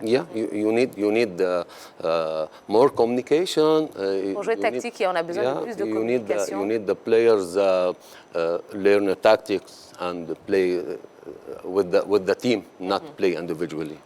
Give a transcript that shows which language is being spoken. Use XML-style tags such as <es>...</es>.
<en>Yeah, you need more communication.</en> <fr>Pour jouer tactique, on a besoin de plus de communication.</fr> <en>You need the players learn the tactics and play with the team, not play individually.</en>